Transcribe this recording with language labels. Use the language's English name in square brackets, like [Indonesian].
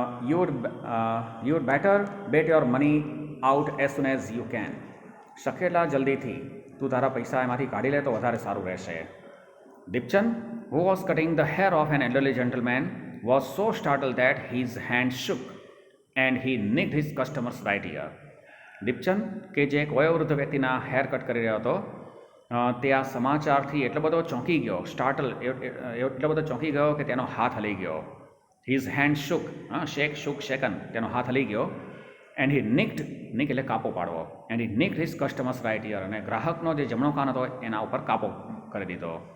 [English] You would better bet your money out as soon as you can. [Gujarati] શક્ય એટલા જલ્દીથી તું તારા પૈસા એમાંથી કાઢી લે તો વધારે સારું રહેશે. [English] Deepchand, who was cutting the hair of an elderly gentleman, was so startled that his hand shook and he nicked his customer's right ear. [Gujarati] Deepchand, કે જે એક વયોવૃદ્ધ વ્યક્તિના હેર કટ કરી રહ્યો હતો, તે આ સમાચારથી એટલો બધો ચોંકી ગયો, એટલો બધો ચોંકી ગયો કે તેનો હાથ હલી ગયો. [English] his hand shook, shaken, [Gujarati] તેનો હાથ હલી ગયો. [English] and he nicked [Gujarati] એટલે કાપો પાડવો. [English] and he nicked his customer's right ear, [Gujarati] અને ગ્રાહકનો જે જમણો કાન હતો એના ઉપર કાપો કરી દીધો.